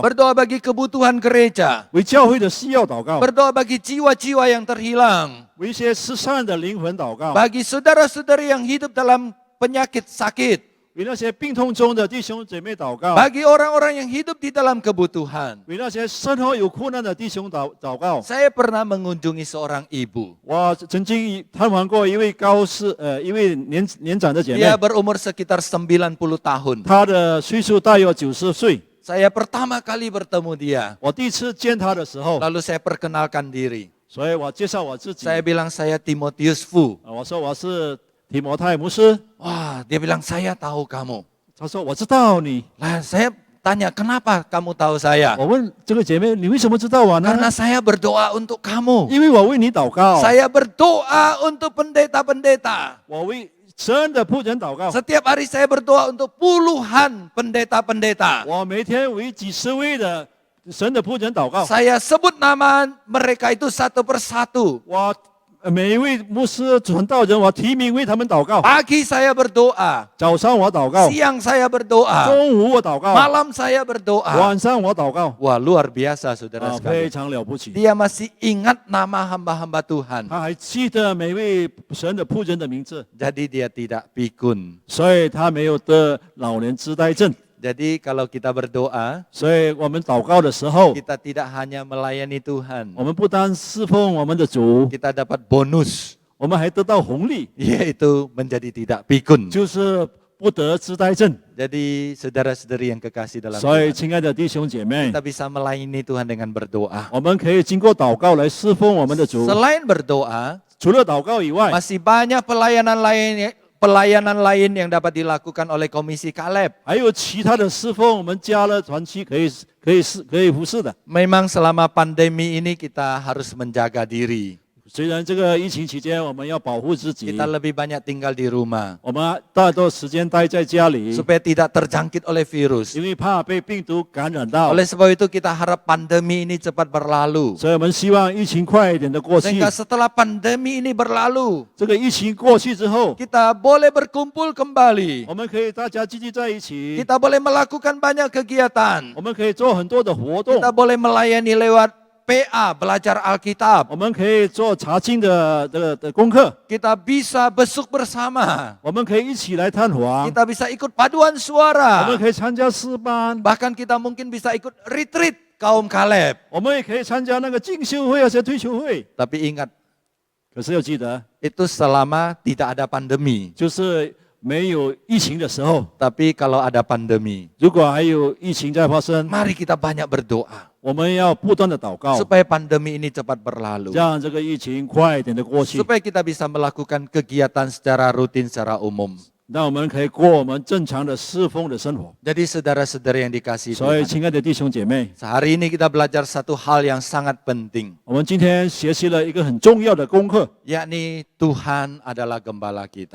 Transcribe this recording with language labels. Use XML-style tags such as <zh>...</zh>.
<id>Berdoa bagi kebutuhan gereja.</id> <zh>为教会的需要祷告，</zh> <id>Berdoa bagi jiwa-jiwa yang terhilang.</id> <zh>为一些失散的灵魂祷告，</zh> <id>Bagi saudara-saudari yang hidup dalam penyakit sakit.</id> <zh>为那些病痛中的弟兄姐妹祷告，</zh> <id>Bagi orang-orang yang hidup di dalam kebutuhan.</id> <zh>为那些生活有困难的弟兄祷告。</zh> <id>Saya pernah mengunjungi seorang ibu.</id> <zh>我曾经探访过一位一位年长的姐妹，</zh> <id>Dia berumur sekitar 90 tahun.</id> <zh>她的岁数大约90岁。</zh> <id>Saya pertama kali bertemu dia.</id> <zh>我第一次见她的时候，</zh> <id>Lalu saya perkenalkan diri.</id> <zh>所以我介绍我自己，</zh> <id>Saya bilang saya Timotius Fu.</id> <zh>我说我是提摩太牧师。</zh> <id>Wah, dia bilang saya tahu kamu.</id> <zh>她说我知道你。</zh> <id>Lah, saya tanya kenapa kamu tahu saya?</id> <zh>我问这个姐妹，你为什么知道我呢？</zh> <id>Karena saya berdoa untuk kamu.</id> <zh>因为我为你祷告，</zh> <id>Saya berdoa untuk pendeta-pendeta.</id> <zh>我为神的仆人祷告，</zh> <id>Setiap hari saya berdoa untuk puluhan pendeta-pendeta.</id> <zh>我每天为几十位的神的仆人祷告。</zh> <id>Saya sebut nama mereka itu satu persatu.</id> <zh>我每一位牧师传道人，我提名为他们祷告。</zh> <id>Pagi saya berdoa,</id> <zh>早上我祷告，</zh> <id>siang saya berdoa,</id> <zh>中午我祷告，</zh> <id>malam saya berdoa.</id> <zh>晚上我祷告。</zh> <id>Wah, luar biasa saudara</id> <zh>非</zh> <id>sekalian.</id> <zh>常了不起。</zh> <id>Dia masih ingat nama hamba-hamba Tuhan.</id> <zh>他还记得每位神的仆人的名字，</zh> <id>Jadi dia tidak pikun.</id> <zh>所以他没有得老年痴呆症。</zh> <id>Jadi kalau kita berdoa,</id> <zh>所以我们祷告的时候，</zh> <id>kita tidak hanya melayani Tuhan.</id> <zh>我们不单侍奉我们的主，</zh> <id>Kita dapat bonus,</id> <zh>我们还得到红利，</zh> <id>yaitu menjadi tidak pikun.</id> <zh>就是不得痴呆症。</zh> <id>Jadi saudara-saudari yang kekasih dalam</id> <zh>所以，</zh> <id>Tuhan,</id> <zh>亲爱的弟兄姐妹，</zh> <id>kita bisa melayani Tuhan dengan berdoa.</id> <zh>我们可以经过祷告来侍奉我们的主。</zh> <id>Selain berdoa,</id> <zh>除了祷告以外，</zh> <id>masih banyak pelayanan lain yang dapat dilakukan oleh Komisi Kaleb.</id> <zh>还有其他的侍奉，我们加了团契可以服侍的。</zh> <id>Memang selama pandemi ini kita harus menjaga diri.</id> <zh>虽然这个疫情期间我们要保护自己，</zh> <id>Kita lebih banyak tinggal di rumah</id> <zh>我们大多时间待在家里，</zh> <id>supaya tidak terjangkit oleh virus.</id> <zh>因为怕被病毒感染到，</zh> <id>Oleh sebab itu kita harap pandemi ini cepat berlalu.</id> <zh>所以我们希望疫情快一点的过去。</zh> <id>Sehingga setelah pandemi ini berlalu,</id> <zh>这个疫情过去之后，</zh> <id>kita boleh berkumpul kembali.</id> <zh>我们可以大家聚集在一起，</zh> <id>Kita boleh melakukan banyak kegiatan.</id> <zh>我们可以做很多的活动，</zh> <id>Kita boleh melayani lewat PA, belajar Alkitab.</id> <zh>我们可以做查经的功课，</zh> <id>Kita bisa besuk bersama.</id> <zh>我们可以一起来探访，</zh> <id>Kita bisa ikut paduan</id> <zh>我们</zh> <id>suara.</id> <zh>可以参加诗班，</zh> <id>Bahkan kita mungkin bisa ikut retreat kaum Kaleb.</id> <zh>我们也可以参加那个进修会，而且退休会。</zh> <id>Tapi ingat,</id> <zh>可是要记得，</zh> <id>itu selama tidak ada pandemi.</id> <zh>就是没有疫情的时候，</zh> <id>Tapi kalau ada pandemi,</id> <zh>如果还有疫情在发生，</zh> <id>mari kita banyak berdoa</id> <zh>我们要不断的祷告，</zh> <id>supaya pandemi ini cepat berlalu.</id> <zh>让这个疫情快一点的过去，</zh> <id>Supaya kita bisa melakukan kegiatan secara rutin, secara umum.</id> <zh>让我们可以过我们正常的侍奉的生活。</zh> <id>Jadi saudara-saudara yang dikasihi</id> <zh>所以，</zh> <id>Tuhan,</id> <zh>亲爱的弟兄姐妹，</zh> <id>sehari ini kita belajar satu hal yang sangat penting,</id> <zh>我们今天学习了一个很重要的功课，</zh> <id>yakni Tuhan adalah gembala kita.</id>